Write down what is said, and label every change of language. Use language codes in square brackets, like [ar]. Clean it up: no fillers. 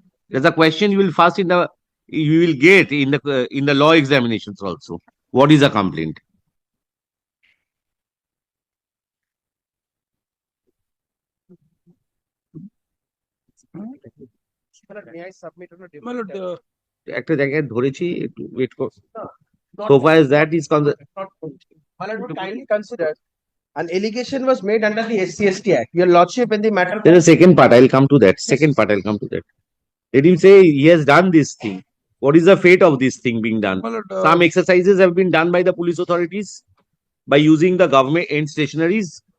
[en] There's a question you will first you will get in the law examinations also. What is a complaint? May I submit on a different My lord, [bn] একটা জায়গায় ধরেছি, একটু wait কর। [en] Not So far as that is concerned, My lord, would kindly consider an allegation was made under the SC/ST Act. Your lordship in the matter. there's a second part, I'll come to that. Second part, I'll come to that. Let him say he has done this thing. What is the fate of this thing being done? my lord, Some exercises have been done by the police authorities by using the government end stationaries.